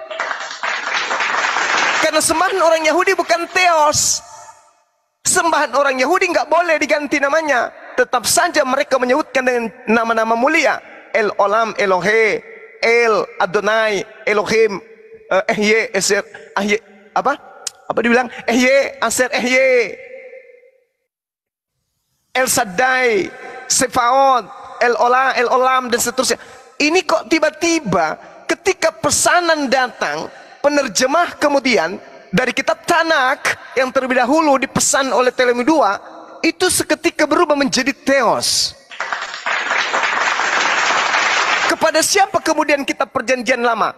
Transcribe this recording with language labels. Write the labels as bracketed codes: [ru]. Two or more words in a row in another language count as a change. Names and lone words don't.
[id] Karena sembahan orang Yahudi bukan theos. Sembahan orang Yahudi nggak boleh diganti namanya. Tetap saja mereka menyebutkan dengan nama-nama mulia. El Olam, Elohe, El, Adonai, Elohim, Ehye, Eser, Ahye. Apa dibilang? [he] אהיה אשר אהיה, [id] El Shaddai, Sefaot, El Ola, El Olam, dan seterusnya. Ini kok tiba-tiba ketika pesanan datang, penerjemah kemudian dari kitab Tanak yang terlebih dahulu dipesan oleh Ptolemy II, itu seketika berubah menjadi Theos. Kepada siapa kemudian kitab perjanjian lama?